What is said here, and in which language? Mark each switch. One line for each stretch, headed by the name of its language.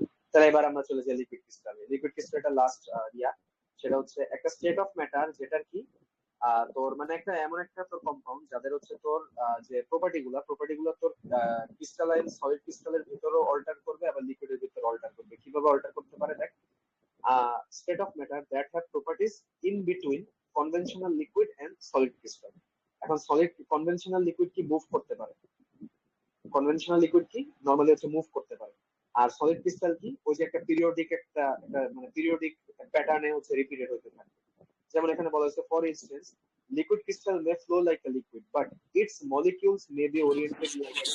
Bangla: তাহলে এবার আমরা চলে যাই লিকুইড ক্রিস্টালে। লিকুইড ক্রিস্টালটা লাস্ট সেটা হচ্ছে একটা স্টেট অফ ম্যাটার যেটার কি তোর মানে একটা এমন একটা তোর কম্পাউন্ড যাদের হচ্ছে তোর যে প্রপার্টিগুলো তোর ক্রিস্টালাইন সলিড ক্রিস্টালের ভিতরেও অল্টার করবে, আবার লিকুইডের ভিতরে অল্টার করবে। কিভাবে অল্টার করতে পারে দেখ,
English: state of matter that have properties in between conventional liquid and solid crystal.
Bangla: এখন সলিড কনভেনশনাল লিকুইড কি মুভ করতে পারে, কনভেনশনাল লিকুইড কি নরমালি হচ্ছে মুভ করতে পারে। আর সলিড ক্রিস্টাল কি ওই যে একটা একটা মানে পিরিয়ডিক প্যাটার্নে হচ্ছে রিপিটেড হতে থাকে। যেমন এখানে বলা হয়েছে
English: for instance liquid crystal may flow like a liquid but its molecules may be oriented like a